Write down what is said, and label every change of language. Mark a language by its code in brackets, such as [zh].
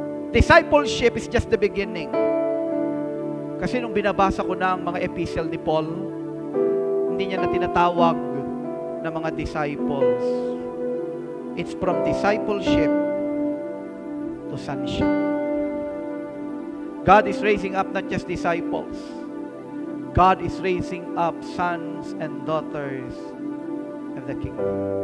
[en] Discipleship is just the beginning. [tl] Kasi nung binabasa ko na ang mga epistle ni Paul, hindi niya na tinatawag na mga disciples. [en] It's from discipleship to sonship. God is raising up not just disciples. God is raising up sons and daughters of the kingdom.